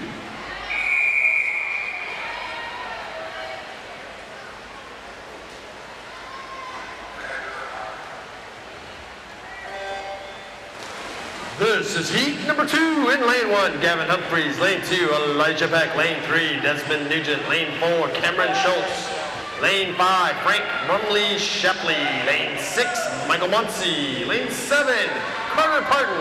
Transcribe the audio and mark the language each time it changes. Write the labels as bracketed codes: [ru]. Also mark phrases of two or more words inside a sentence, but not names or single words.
[en] This is heat number 2 in lane 1, Gavin Humphreys. Lane 2, Elijah Beck. Lane 3, Desmond Nugent. Lane 4, Cameron Schultz. Lane 5, Frank Rumley Shepley. Lane 6, Michael Muncy. Lane 7, Carter Parton.